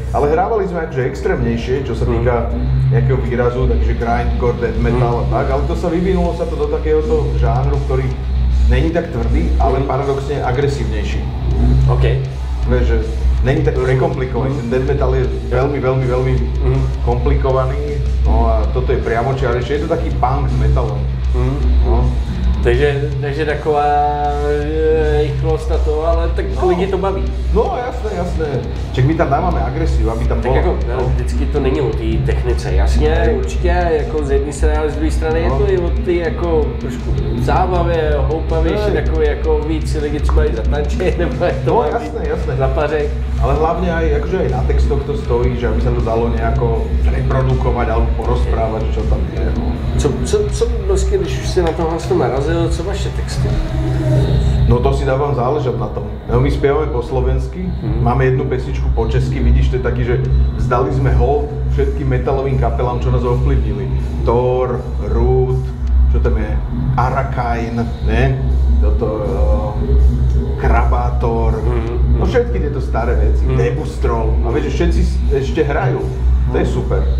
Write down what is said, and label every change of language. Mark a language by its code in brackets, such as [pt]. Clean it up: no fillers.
[sk] Ale hrávali sme akože extrémnejšie, čo sa týka nejakého výrazu, takže grindcore, death metal a tak, ale to sa vyvinulo sa to do takéhoto žánru, ktorý není tak tvrdý, ale paradoxne agresívnejší. OK. Vieš, že není tak prekomplikovaný, ten death metal je veľmi komplikovaný, no a toto je priamočiarejšie, je to taký punk s metalom. No. [cs] Takže taková rychlost na to, ale tak lidi to baví. No jasné. Čak my tam dáváme agresiu, aby tam tak bylo. Jako, vždycky to není o té technice, jasně, určitě jako z jedné strany, ale z druhé strany je to i o té jako trošku zábavě, houpavější, takový jako víc lidi třeba i zatančit, nebo jak to jasné. Zapařej. [sk] Ale hlavne aj, akože aj na textoch to stojí, že aby sa to dalo nejako reprodukovať alebo porozprávať, čo tam je. No. [cs] Co vlastně, když už si na tohle narazil, co vaše texty? [sk] No to si dávam záležať na tom. No, my spievame po slovensky, máme jednu pesničku po česky, vidíš, to je taký, že vzdali sme hold všetkým metalovým kapelám, čo nás ovplyvnili. Thor, Root, čo tam je, Arakain, ne? Toto, Krabator, no všetky tieto staré veci, Debustrol, a vieš, že všetci ešte hrajú, to je super.